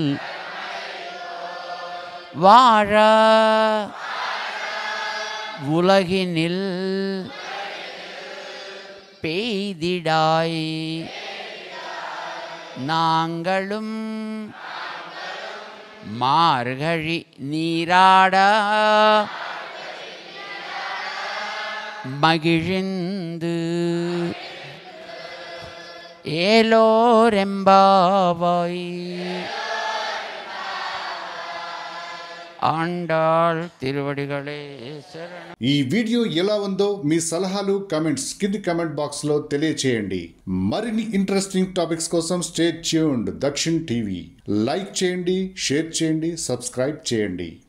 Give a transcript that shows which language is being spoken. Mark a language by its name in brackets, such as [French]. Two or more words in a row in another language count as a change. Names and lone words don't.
[Tamil] வாழ உலகினில் பெய்திடாய் நாங்களும் மார்கழி நீராட மகிழ்ந்து ஏலோரெம்பாவாய். ஆண்டாள் திருவடிகளே சரணம். [Telugu] ఈ వీడియో ఎలా ఉందో మీ సలహాలు కామెంట్స్ కింది [English] comment box [Telugu] లో తెలియచేయండి. మరిన్ని [English] interesting topics [Telugu] కోసం [English] stay tuned [Telugu] దక్షిణ్ టీవీ. లైక్ చేయండి, షేర్ చేయండి, సబ్స్క్రైబ్ చేయండి.